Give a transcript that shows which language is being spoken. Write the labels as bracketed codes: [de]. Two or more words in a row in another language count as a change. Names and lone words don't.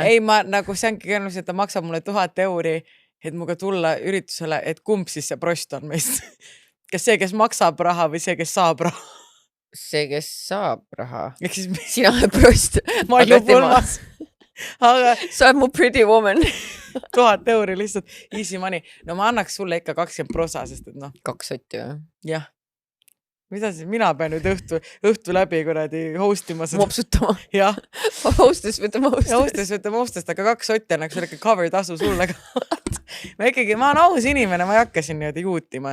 [et] Ei, ma nagu see ongi kõnus, et ta maksab mulle 1000 euri, et muga tulla üritusele, et kumb siis see prost on meist. Kas see, kes maksab raha või see, kes saab raha? See, kes saab raha. Sina oled prost. Ma olen pulmas. Aga sa oled mu [en] pretty woman. [et] 1000 euri lihtsalt, [en] easy money. [et] No ma annaks sulle ikka 20%, sest et 2 sotti või? Jah. Mida siis? Mina pean nüüd õhtu läbi kuradi hostima seda. Mopsutama. Jah. Hostes võtame hostest. Aga 2 sotti annaks selle cover tasu sulle ka. Ma olen aus inimene, ma ei hakka siin niimoodi juutima.